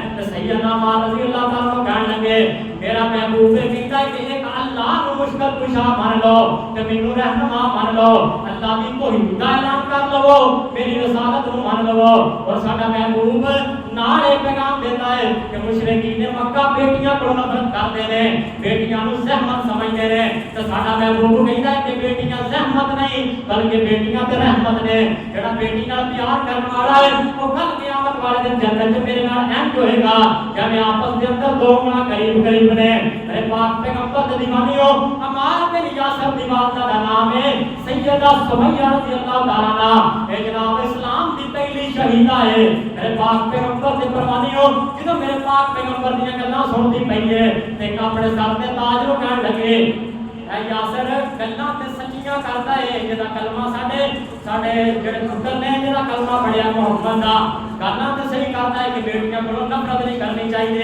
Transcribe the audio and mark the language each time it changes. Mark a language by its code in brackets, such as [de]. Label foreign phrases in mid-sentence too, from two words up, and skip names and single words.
[ur] تے سیدنا عمار رضی اللہ تعالی عنہ کہنے لگے میرا محبوب کہتا ہے کہ ایک اللہ [pa] اللہ نوں مشکل کشا من لو تے مینوں رہنما من لو، اللہ دی توحید دا اعلان کر لوو، میری رسالت نوں من لوو. اور ساڈا محبوب نال ایک پیغام دیتا ہے کہ مشرکین مکہ بیٹیاں کو نفرت کرتے نیں، بیٹیاں نوں زحمت سمجھدے نیں، تے ساڈا محبوب کہندا ہے کہ بیٹیاں زحمت نہیں بلکہ بیٹیاں تے رحمت نیں. جیہڑا بیٹی نال پیار کرنے والا ہے وہ کل قیامت والے دن جنت چ میرے نال انج ہوئے گا جویں آپس دے اندر دو گنا قریب قریب نیں. میرے پاک پیغمبر دے دیوانیو، عمار بن یاسر دی والدہ دا نام ہے سیدہ سمیہ [ar] رضي الله تعالى عنها, [pa] اے جناب اسلام دی پہلی شہیدہ ہے. میرے پاک پیغمبر دے پروانیو، جدوں میرے پاک پیغمبر دی گلاں سندی پئی ہے تے اپنے سر تے تاج نوں کہن لگے، اے یاسر گلاں تے سچیاں کردا ہے، جیدا کلمہ ساڈے جیہڑے پتر نے جیدا کلمہ پڑھیا محمد دا، گلاں تے صحیح کردا ہے کہ بیٹیاں کولوں نفرت نہیں کرنی چاہیدی.